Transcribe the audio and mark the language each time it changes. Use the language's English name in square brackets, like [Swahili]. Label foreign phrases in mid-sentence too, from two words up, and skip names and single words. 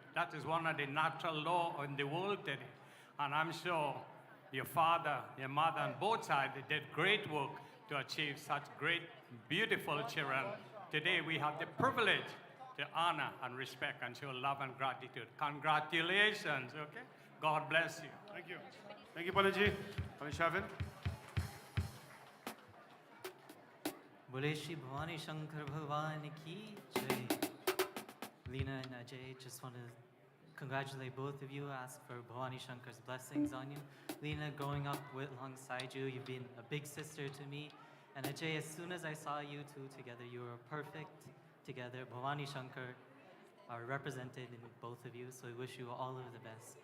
[English] That is one of the natural laws in the world today. And I'm sure your father, your mother, on both sides did great work to achieve such great, beautiful children. Today we have the privilege to honor and respect and show love and gratitude. Congratulations, okay? God bless you. Thank you. Thank you, Panaji. Panishavin. [Hindi] बोले श्री भवानी शंकर भगवान की जय. [English] Leena and Ajay, just want to congratulate both of you, ask for Bhavani Shankar's blessings on you. Leena, growing up alongside you, you've been a big sister to me. And Ajay, as soon as I saw you two together, you were perfect together. Bhavani Shankar are represented in both of you, so I wish you all of the best.